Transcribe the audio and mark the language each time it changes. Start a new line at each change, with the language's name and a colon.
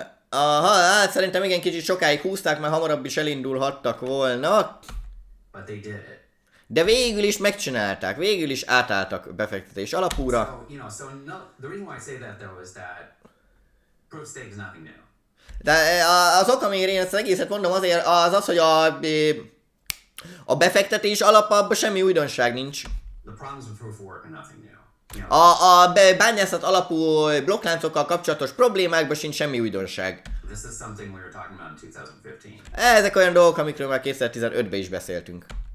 Hungarian: Hát szerintem igen, kicsit sokáig húzták, mert hamarabb is elindulhattak volna.
English: but they did it.
Hungarian: De végül is megcsinálták, végül is átálltak befektetés alapúra.
English: The reason why I say that though is that proof stake is nothing new.
Hungarian: De az ok, amiért én ezt az egészet mondom azért, az, hogy A befektetés alapában semmi újdonság nincs.
English: The problems with proof of work are nothing new.
Hungarian: A bányászat alapú blokkláncokkal kapcsolatos problémákban sincs semmi újdonság.
English: This is something we were talking about in 2015.
Hungarian: Ezek olyan dolgok, amikről már 2015-ben is beszéltünk.